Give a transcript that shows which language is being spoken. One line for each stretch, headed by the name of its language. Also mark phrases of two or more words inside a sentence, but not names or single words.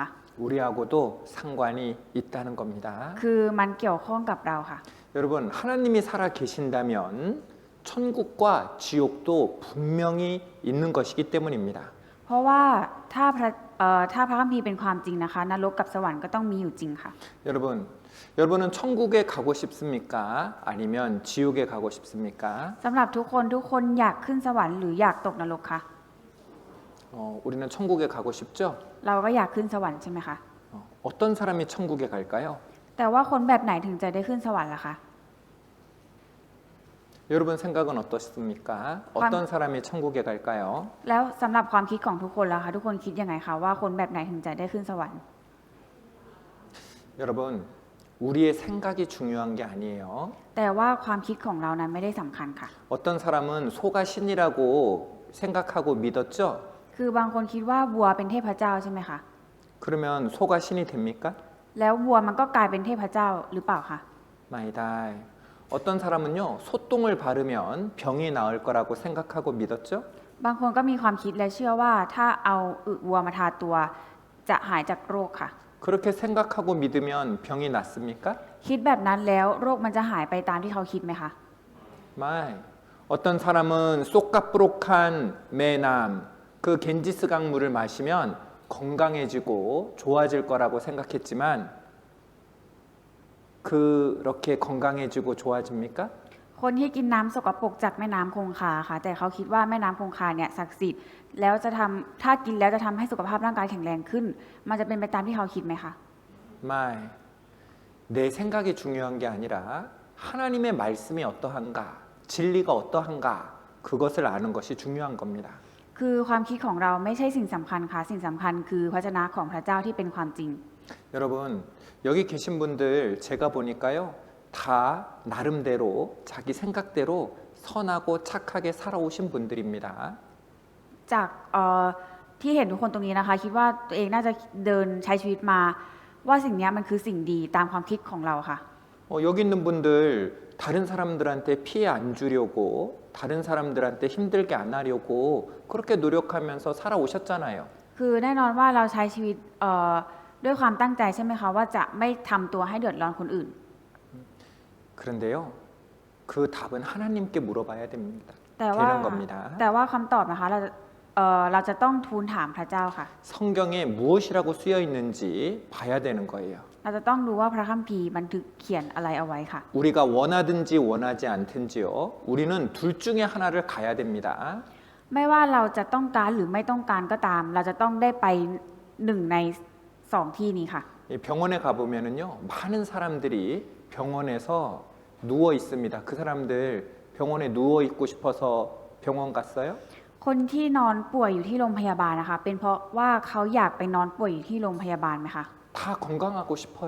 Korean: 우리하고도 상관이 있다는 겁니다.
Thai: คือมันเกี่ยวข้องกับเราค่ะ
Korean: 여러분 하나님이 살아 계신다면 천국과 지옥도 분명히 있는 것이기 때문입니다.
Thai: เพราะว่าถ้าพระคัมภีร์เป็นความจริงนะคะนรกกับสวรรค์ก็ต้องมีอยู่จริงค่ะ
Korean: 여러분은 천국에 가고 싶습니까? 아니면 지옥에 가고 싶습니까?
Thai: สำหรับทุกคนอยากขึ้นสวรรค์หรืออยากตกนรกคะ
Korean: 우리는 천국에 가고 싶죠?
Thai: เราก็อยากขึ้นสวรรค์ใช่ไหมคะ
Korean: 어떤 사람이 천국에 갈까요?
Thai: แต่ว่าคนแบบไหนถึงจะได้ขึ้นสวรรค์ล่ะคะ
Korean: 여러분 생각은 어떻습니까? 어떤 사람이 천국에 갈까요?
Thai: แล้วสำหรับความคิดของทุกคนล่ะคะทุกคนคิดยังไงคะว่าคนแบบไหนถึงจะได้ขึ้นสวรรค์
Korean: 여러분 우리의 생각이 중요한 게 아니에요.
Thai: แต่ว่าความคิดของเรานั้นไม่ได้สำคัญค่ะ
Korean: 어떤 사람은 소가 신이라고 생각하고 믿었죠?
Thai: คือบางคนคิดว่าวัวเป็นเทพเจ้าใช่ไหมคะ
Korean: 그러면 소가 신이 됩니까?
Thai: แล้ววัวมันก็กลายเป็นเทพเจ้าหรือเปล่าคะ 마이다.
Korean: 어떤 사람은요 소똥을 바르면 병이 나을 거라고 생각하고 믿었죠?
Thai: บางคนก็มีความคิดและเชื่อว่าถ้าเอาอึวัวมาทาตัวจะหายจากโรคค่ะ
Korean: 그렇게 생각하고 믿으면 병이 낫습니까?
Thai: คิดแบบนั้นแล้วโรคมันจะหายไปตามที่เขาคิดไหมคะ 마이.
Korean: 어떤 사람은 쏙가뿌록한 매남 그 겐지스 강물을 마시면 건강해지고 좋아질 거라고 생각했지만 그렇게 건강해지고 좋아집니까?
Thai: คนที่กินน้ำสกปรกจากแม่น้ำคงคาค่ะแต่เขาคิดว่าแม่น้ำคงคาเนี่ยศักดิ์สิทธิ์แล้วจะทำถ้ากินแล้วจะทำให้สุขภาพร่างกายแข็งแรงขึ้นมันจะเป็นไปตามที่เขาคิดไหมคะ
Korean: 말, 내 생각이 중요한 게 아니라 하나님의 말씀이 어떠한가, 진리가 어떠한가 그것을 아는 것이 중요한 겁니다.
Thai: คือความคิดของเราไม่ใช่สิ่งสำคัญค่ะสิ่งสำคัญคือพระชนะของพระเจ้าที่เป็นความจริง
Korean: 여러분 여기 계신 분들 제가 보니까요 다 나름대로 자기 생각대로 선하고 착하게 살아오신 분들입니다.
Thai: จากที่เห็นทุกคนตรงนี้นะคะคิดว่าตัวเองน่าจะเดินใช้ชีวิตมาว่าสิ่งนี้มันคือสิ่งดีตามความคิดของเราค่ะ
Korean: 여기 있는 분들 다른 사람들한테 피해 안 주려고 다른 사람들한테 힘들게 안 하려고 그렇게 노력하면서 살아오셨잖아요.
Thai: คือแน่นอนว่าเราใช้ชีวิตด้วยความตั้งใจใช่ไหมคะว่าจะไม่ทำตัวให้เดือดร้อนคนอื่น
Korean: 그런데요 그 답은 하나님께 물어봐야 됩니다.
Thai: แต่ว่า
Korean: 되는 겁니다.
Thai: แต่ว่าคำตอบนะคะเราจะต้องทูลถามพระเจ้าค่ะ
Korean: 성경에 무엇이라고 쓰여 있는지 봐야 되는 거예요.
Thai: เราจะต้องดูว่าพระคัมภีร์บันทึกเขียนอะไรเอาไว้ค่ะ
Korean: 우리가 원하든지 원하지 않든지요. 우리는 둘 중에 하나를 가야 됩니다.
Thai: ไม่ว่าเราจะต้องการหรือไม่ต้องการก็ตาม เราจะต้องได้ไปหนึ่งในสองที่นี้ค่ะ
Korean: 이 병원에 가보면은요 많은 사람들이 병원에서 누워 있습니다. 그 사람들 병원에 누워 있고 싶어서 병원 갔어요?
Thai: คนที่นอนป่วยอยู่ที่โรงพยาบาลนะคะ เป็นเพราะว่าเขาอยากไปนอนป่วยอยู่ที่โรงพยาบาลไหมคะ
Korean: 다 건강하고 싶어요.